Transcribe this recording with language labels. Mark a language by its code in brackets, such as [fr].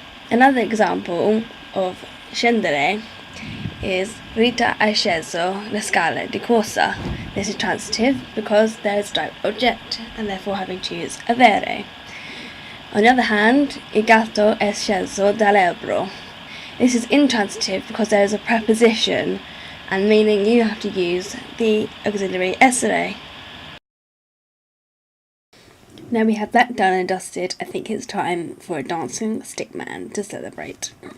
[en] Another example of scendere is [it] Rita ha sceso la scala di corsa. [en] This is transitive because there is a direct object and therefore having to use avere. On the other hand, [it] il gatto è sceso dall'albero. [en] This is intransitive because there is a preposition and meaning you have to use the auxiliary essere. Now we have that done and dusted, I think it's time for a dancing stickman to celebrate.